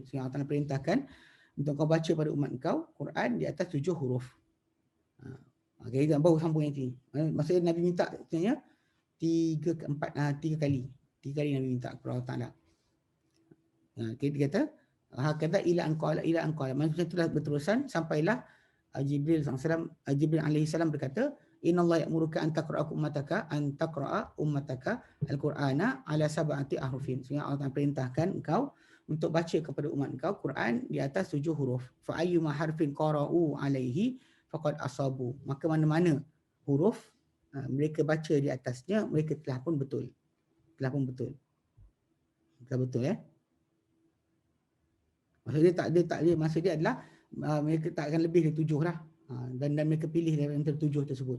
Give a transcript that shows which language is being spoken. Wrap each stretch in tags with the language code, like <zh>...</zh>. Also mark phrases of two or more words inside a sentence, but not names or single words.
<ms>So, Allah Ta'ala perintahkan untuk kau baca pada umat kau Quran di atas 7 huruf. Okay, dan baru sambung yang ini. Maksudnya Nabi minta sebenarnya 3 kali. 3 kali Nabi minta kepada Allah Ta'ala. Okay, dia kata</ms> <ar>هكذا إلى أن قال.</ar> <ms>Maksudnya itulah berterusan sampailah Jibril</ms> <ar>عليه السلام berkata إن الله يأمرك أن تقرأ أمتك القرآن على سبعة أحرف.</ar> <ms>Sehingga Allah Ta'ala perintahkan engkau untuk baca kepada umat engkau Quran di atas 7 huruf.</ms> <ar>فأيما حرف قرءوا عليه فقد أصابوا.</ar> <ms>Maka mana-mana huruf mereka baca di atasnya, mereka telah pun betul. Telah betul ya. Maksud dia adalah mereka tak akan lebih dari 7 lah. Dan mereka pilih dari antara 7 tersebut.</ms>